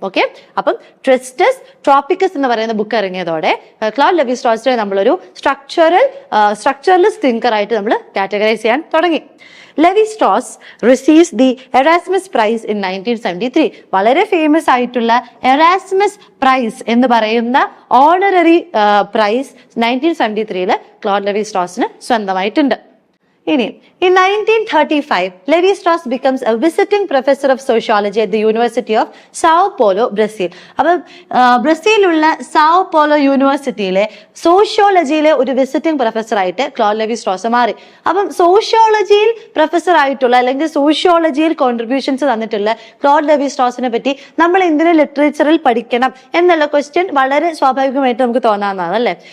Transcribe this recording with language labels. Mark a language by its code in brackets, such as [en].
[ml] Okay, അപ്പം ട്രിസ്റ്റസ് ട്രോപ്പിക്കസ് എന്ന് പറയുന്ന ബുക്ക് ഇറങ്ങിയതോടെ ക്ലോഡ് ലെവി സ്ട്രോസിനെ നമ്മളൊരു സ്ട്രക്ചറലിസ്റ്റ് തിങ്കർ ആയിട്ട് നമ്മൾ കാറ്റഗറൈസ് ചെയ്യാൻ തുടങ്ങി. [en] Lévi-Strauss receives the Erasmus Prize in 1973. [ml] വളരെ ഫേമസ് ആയിട്ടുള്ള എറാസ്മസ് പ്രൈസ് എന്ന് പറയുന്ന ഓണററി പ്രൈസ് 1973 ക്ലോഡ് ലെവി സ്ട്രോസിന് സ്വന്തമായിട്ടുണ്ട്. [en] ഇനി in 1935 Lévi-Strauss becomes a visiting professor of sociology at the University of Sao Paulo, Brazil. [ml] അപ്പം ബ്രസീലുള്ള സാവോ പോളോ യൂണിവേഴ്സിറ്റിയിലെ സോഷ്യോളജിയിലെ ഒരു വിസിറ്റിംഗ് പ്രൊഫസർ ആയിട്ട് Claude levy Straus മാറി. അപ്പം സോഷ്യോളജിയിൽ പ്രൊഫസർ ആയിട്ടുള്ള അല്ലെങ്കിൽ സോഷ്യോളജിയിൽ കോൺട്രിബ്യൂഷൻസ് തന്നിട്ടുള്ള ക്ലോഡ് ലെവി സ്ട്രോസിനെ പറ്റി നമ്മൾ എന്തിനു ലിറ്ററേച്ചറിൽ പഠിക്കണം എന്നുള്ള ക്വസ്റ്റ്യൻ വളരെ സ്വാഭാവികമായിട്ട് നമുക്ക് തോന്നാവുന്നതാണ് അല്ലേ.